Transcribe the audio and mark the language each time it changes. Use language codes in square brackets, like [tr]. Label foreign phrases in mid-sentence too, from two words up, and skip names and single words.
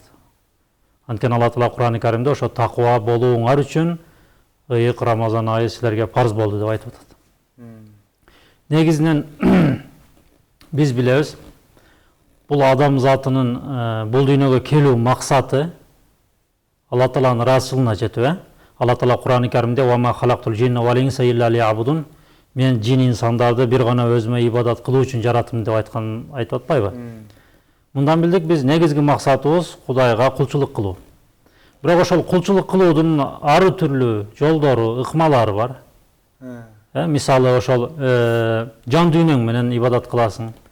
[ky] Анткени Алла Таала Куран-ы Каримде ошо таква болууңар үчүн ыйык Рамазан айы силерге парз болду деп айтып атат. Негизинен биз билебиз, бул адам затынын бул дүйнөгө келүү максаты Алла Тааланын ыраазычылыгына жетүү. Алла Таала Куран-ы Каримде [ar] «وما خلقت الجن والإنس إلا ليعبدون» [ky] мен жин инсандарды бир гана өзүмө ибадат кылуу үчүн жараттым деп айтып атпайбы? Мындан билдик, биз негизги максатыбыз Кудайга кулчулук кылуу. Бирок ошол кулчулук кылуудун ар түрлүү жолдору, ыкмалары бар. Мисалы ошол жан дүйнөң менен ибадат кыласың.